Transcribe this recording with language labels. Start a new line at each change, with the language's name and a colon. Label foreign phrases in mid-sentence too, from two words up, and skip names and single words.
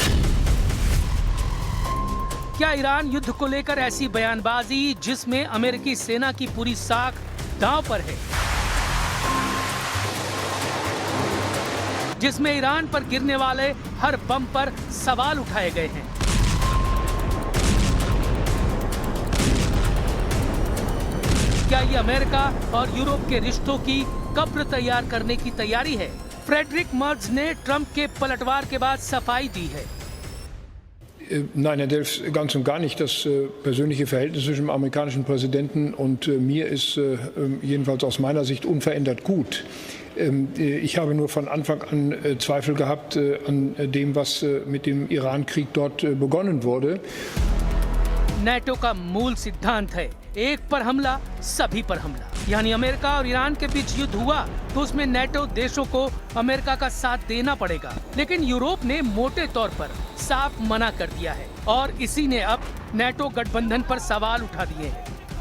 Hindi: क्या ईरान युद्ध को लेकर ऐसी बयानबाजी जिसमें अमेरिकी सेना की पूरी साख दांव पर है, जिसमें ईरान पर गिरने वाले हर बम पर सवाल उठाए गए हैं? क्या ये अमेरिका और यूरोप के रिश्तों की कब्र तैयार करने की तैयारी है? फ्रेडरिक मर्ज ने ट्रंप के पलटवार के बाद सफाई दी है।
German: Nein, Herr Delfs, ganz und gar nicht. Das persönliche Verhältnis zwischen dem amerikanischen Präsidenten und mir ist jedenfalls aus meiner Sicht unverändert gut. Ich habe nur von Anfang an Zweifel gehabt an dem, was mit dem Iran-Krieg dort begonnen wurde.
Hindi: नेटो का मूल सिद्धांत है एक पर हमला सभी पर हमला, यानी अमेरिका और ईरान के बीच युद्ध हुआ तो उसमें नेटो देशों को अमेरिका का साथ देना पड़ेगा। लेकिन यूरोप ने मोटे तौर पर साफ मना कर दिया है और इसी ने अब नेटो गठबंधन पर सवाल उठा दिए हैं।